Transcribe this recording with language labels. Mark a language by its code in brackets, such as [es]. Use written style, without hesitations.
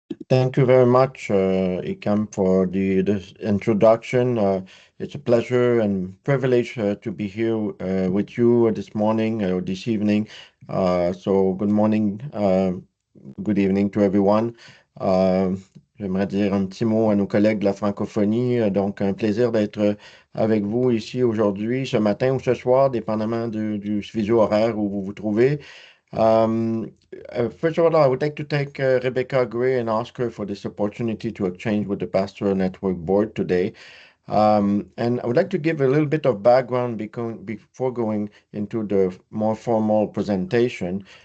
[en] Thank you very much, Ikam, for this introduction. It's a pleasure and privilege to be here with you this morning or this evening. So good morning, good evening to everyone. [fr] J'aimerais dire un petit mot à nos collègues de la francophonie. Donc, un plaisir d'être avec vous ici aujourd'hui, ce matin ou ce soir, dépendamment du fuseau horaire où vous vous trouvez. [en] First of all, I would like to thank Rebecca Gray and Oscar for this opportunity to exchange with the Pastoral Network Board today. And I would like to give a little bit of background before going into the more formal presentation.